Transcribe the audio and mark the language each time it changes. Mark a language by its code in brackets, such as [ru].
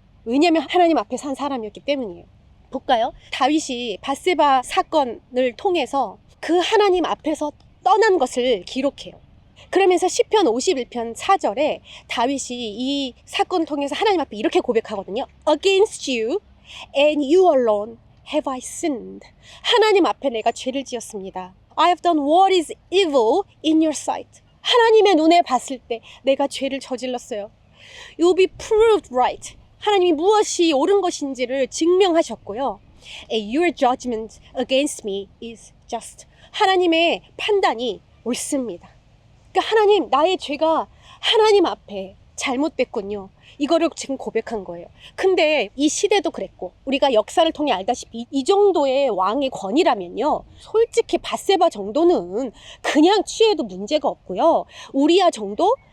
[ko] 왜냐하면 하나님 앞에 산 사람이었기 때문이에요. 볼까요? 다윗이 밧세바 사건을 통해서 그 하나님 앞에서 떠난 것을 기록해요. 그러면서 시편 51편 4절에 다윗이 이 사건을 통해서 하나님 앞에 이렇게 고백하거든요. [en] Against you and you alone have I sinned. [ko] 하나님 앞에 내가 죄를 지었습니다. [en] I have done what is evil in your sight. [ko] 하나님의 눈에 봤을 때 내가 죄를 저질렀어요. [en] You'll be proved right. [ko] 하나님이 무엇이 옳은 것인지를 증명하셨고요. [en] And your judgment against me is just. [ko] 하나님의 판단이 옳습니다. 그러니까 하나님, 나의 죄가 하나님 앞에 잘못됐군요. 이거를 지금 고백한 거예요. 근데 이 시대도 그랬고 우리가 역사를 통해 알다시피 이 정도의 왕의 권위라면요, 솔직히 밧세바 정도는 그냥 취해도 문제가 없고요, 우리야 정도?